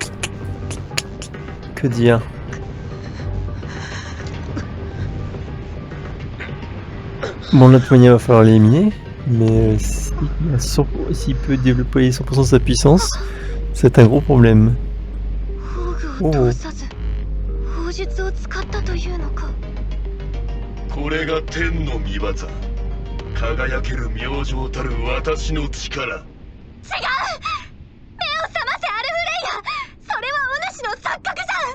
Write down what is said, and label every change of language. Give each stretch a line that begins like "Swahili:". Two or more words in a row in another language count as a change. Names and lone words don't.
French: Que dire? Bon, de toute manière, il va falloir l'éliminer. Mais s'il peut développer 100% de sa puissance, c'est un gros problème.
Japanese: 宝具を通さず砲術を使ったというのか。これが天の御業。輝ける明星たる私の力。違う。目を覚ませアルフレイヤ。それはお主の錯覚じゃ。